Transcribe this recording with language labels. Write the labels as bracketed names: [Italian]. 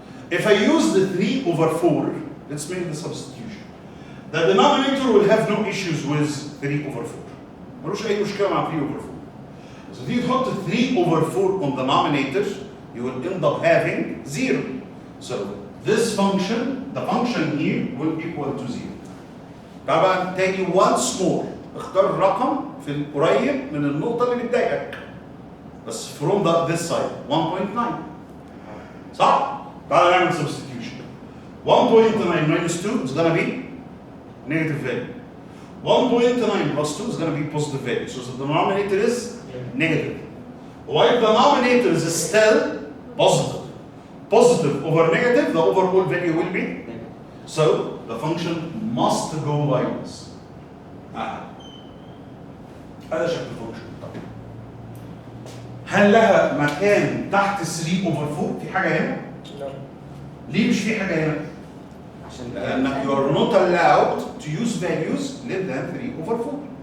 [English] If I use the 3/4, let's make the substitution. The denominator will have no issues with 3/4. [Arabic] ملوش أي مشكلة مع 3/4. [English] So if you put 3/4 on the denominator, you will end up having 0. So this function, the function here, will equal to 0. [Arabic] طبعا تاني [English] once more [Arabic] اختار رقم في القريب من النقطة اللي بتضايقك. بس [English] from this side 1.9. [Arabic] صح؟ تعال نعمل substitution. [English] 1.9 minus 2 is gonna be negative value. 1.9 plus 2 is going to be positive value. So the denominator is negative. While the denominator is still positive. Positive over negative, the overall value will be. So the function must go like this. [Arabic] هذا شكل الفانكشن. هل لها مكان تحت 3/4؟ في حاجة هنا؟ لا. ليه مش في حاجة هنا؟ لأنك [English] you are not allowed to use values less than 3/4.